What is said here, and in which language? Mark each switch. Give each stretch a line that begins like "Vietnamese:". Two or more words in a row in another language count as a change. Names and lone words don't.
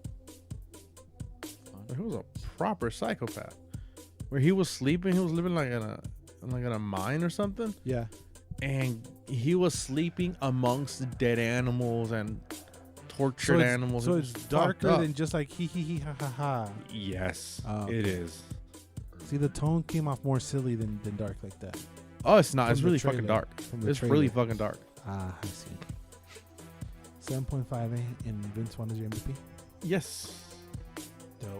English: He was a proper psychopath. Where he was sleeping, he was living like in a mine or something. Yeah. And he was sleeping amongst dead animals and tortured so animals. So It it's was fucked darker up. than just like hee hee hee ha ha ha. Yes, Oh, it okay. is. See, the tone came off more silly than dark like that. Oh, it's not. From It's the really trailer. fucking dark. From the It's trailer. really fucking dark. Ah, I see. 7.5, and Vince Vaughn is your MVP. Yes. Dope.